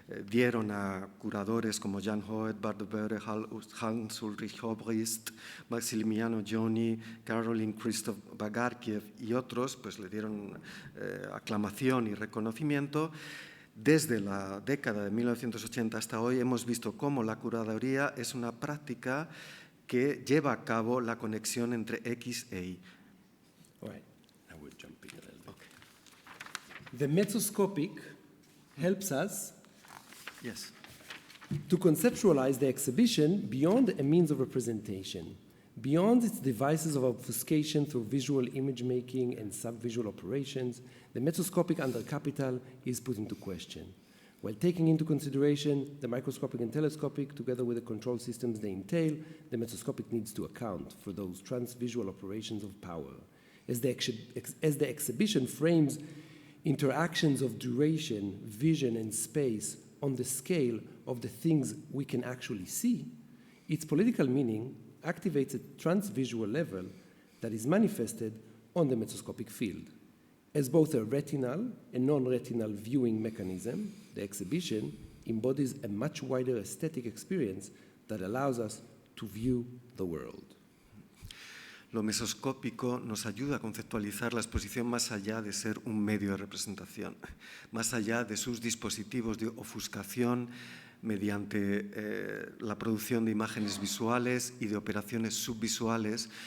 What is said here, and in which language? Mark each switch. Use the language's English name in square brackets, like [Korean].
[Spanish] dieron a curadores como Jan Hut, Bart de Bar, Hans-Ulrich Obrist, Massimiliano Gioni, Caroline Christoph Bagarkiev y otros, pues le dieron aclamación y reconocimiento. Desde la década de 1980 hasta hoy hemos visto cómo la curaduría es una práctica que lleva a cabo la conexión entre X e Y. [English] All right, now we're jumping a little bit. Okay. The mezzoscopic helps us to conceptualize the exhibition beyond a means of representation, beyond its devices of obfuscation through visual image making and sub-visual operations. The mezzoscopic under capital is put into question. While taking into consideration the microscopic and telescopic, together with the control systems they entail, the mezzoscopic needs to account for those transvisual operations of power. As the exhibition frames interactions of duration, vision, and space on the scale of the things we can actually see, its political meaning activates a transvisual level that is manifested on the mezzoscopic field. As both a retinal and non-retinal viewing mechanism, the exhibition embodies a much wider aesthetic experience that allows us to view the world. [Spanish] Lo mesoscópico nos ayuda a conceptualizar la exposición más allá de ser un medio de representación, más allá de sus dispositivos de ofuscación mediante la producción de imágenes visuales y de operaciones subvisuales.